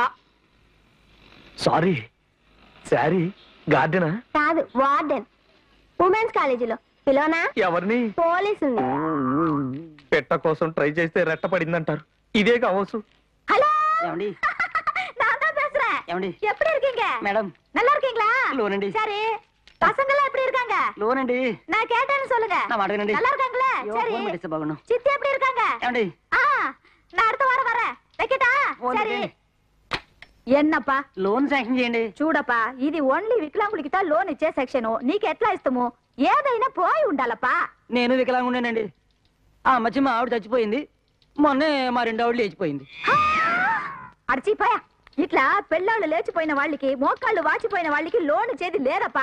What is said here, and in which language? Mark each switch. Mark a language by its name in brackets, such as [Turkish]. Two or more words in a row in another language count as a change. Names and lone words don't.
[Telugu] సారీ, శారీ గార్డెనా? కాదు, వార్డెన్. ఉమెన్స్ కాలేజీలో పిలోనా ఎవరిని? పోలీసుని. పెట్ట కోసం ట్రై చేస్తే రెట్ట పడిందంటారు. ఇదే కావచ్చు. [Tamil] ஹலோ [Telugu] ఏమండి [Tamil] நான் தான் பேசுறேன். [Telugu] ఏమండి [Tamil] எப்படி இருக்கீங்க [Telugu] మేడం [Tamil] நல்லா இருக்கீங்களா? [Telugu] లోనండి. [Tamil] சரி பசங்க எல்லாம் எப்படி இருக்காங்க? [Telugu] లోనండి [Tamil] நான் கேட்டேன்னு சொல்லுங்க. [Telugu] నా మాట వినండి. [Tamil] நல்லா இருக்காங்களா? [Telugu] అయ్యో, [Tamil] சரி [Telugu] ఫోన్ పెట్టేస్తే బాగుండు. [Tamil] சித்தி எப்படி இருக்காங்க? [Telugu] ఏమండి [Tamil] ஆ நான் அடுத்த வாரம் வரேன். வைக்கட்டா? [Telugu] ఫోన్ [Tamil] சரி [Telugu] పెట్టండి. [Tamil] என்னப்பா [Telugu] లోన్ శాంక్షన్ చేయండి. చూడப்பా ఇది ఓన్లీ వికలాంగులకి తా లోన్ ఇచ్చే సెక్షన్. నీకు ఎట్లా ఇస్తాము? ఏదైనా పోయి ఉండాలప్పా. నేను వికలాంగుండేనండి. ఆ మధ్య మా ఆవిడ చచ్చిపోయింది. మొన్నే మా 2 ఆవిడలు లేచిపోయింది. అడిచిపోయా ఇట్లా పెళ్ళాళ్ళు లేచిపోయిన వాళ్ళకి మోకాళ్ళు వాచిపోయిన వాళ్ళకి లోన్ ఇచ్చేది లేదప్పా.